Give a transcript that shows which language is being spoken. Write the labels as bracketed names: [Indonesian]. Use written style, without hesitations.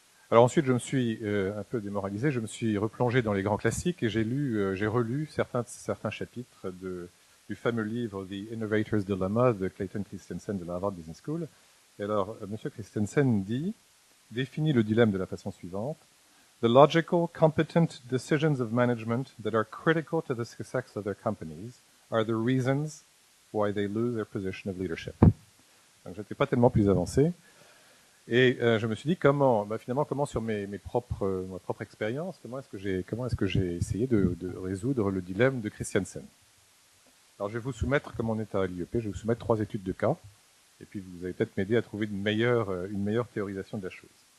[French] Alors ensuite, je me suis un peu démoralisé, je me suis replongé dans les grands classiques et j'ai relu certains chapitres du fameux livre The Innovator's Dilemma de Clayton Christensen de la Harvard Business School. Et alors, M. Christensen définit le dilemme de la façon suivante. [English] The logical, competent decisions of management that are critical to the success of their companies are the reasons why they lose their position of leadership. [French] Donc, j'étais pas tellement plus avancé. Et je me suis dit comment sur ma propre expérience, comment est-ce que j'ai essayé de résoudre le dilemme de Christensen. Alors je vais vous soumettre, comme on est à l'IEP, je vais vous soumettre 3 études de cas, et puis vous allez peut-être m'aider à trouver une meilleure théorisation de la chose.